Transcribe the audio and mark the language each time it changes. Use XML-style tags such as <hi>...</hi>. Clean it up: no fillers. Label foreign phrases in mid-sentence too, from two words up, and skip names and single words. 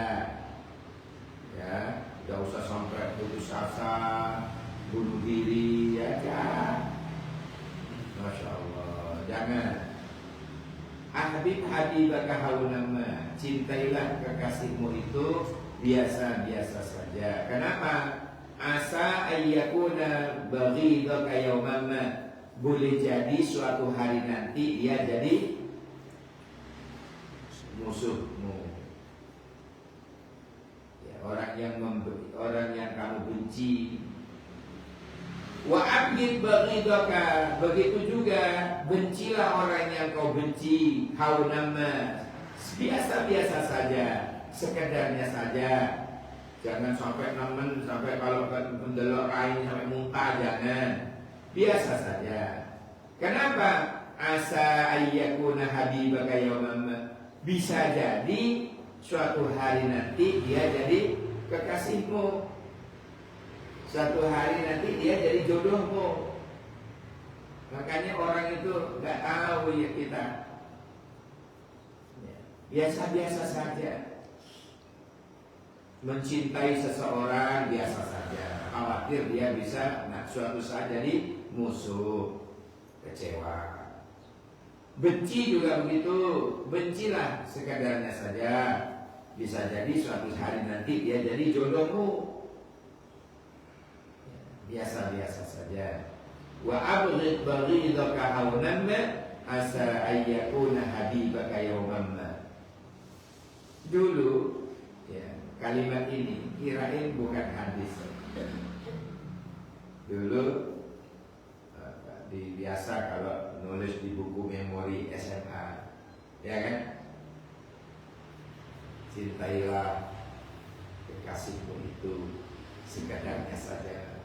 <id>Ya, tidak usah sampai putus asa, bunuh diri, ya jangan.</id> <ar>ما شاء الله,</ar> <id>jangan.</id> <ar>أحبب حبيبك هونا ما,</ar> <id>cintailah kekasihmu itu biasa-biasa saja. Kenapa?</id> <ar>عسى أن يكون بغيضك يوما ما,</ar> <id>boleh jadi suatu hari nanti dia jadi musuhmu. Ya, orang yang kamu benci.</id> <ar>وأبغض بغيضك,</ar> <id>begitu juga bencilah orang yang kau benci. Haunamma, biasa-biasa saja, sekedarnya saja. Jangan sampai nemen, sampai kalau mendelok air sampai muntah, jangan. Biasa saja. Kenapa?</id> <ar>عسى أن يكون حبيبك يوما ما,</ar> <id>bisa jadi suatu hari nanti dia jadi kekasihmu. Suatu hari nanti dia jadi jodohmu. Makanya orang itu nggak tahu ya kita. Biasa-biasa saja. Mencintai seseorang biasa saja. Khawatir dia bisa suatu saat jadi musuh, kecewa. Benci juga begitu. Bencilah sekadarnya saja. Bisa jadi suatu hari nanti dia jadi jodohmu. Biasa-biasa saja.</id> <ar>وأبغض بغيضك هونا عسى أن يكون حبيبك يوما.</ar> <id>Dulu ya, kalimat ini kirain bukan hadis. Dulu biasa kalau nulis di buku memori SMA, ya kan? Cintailah kekasihmu itu sekadarnya saja.</id>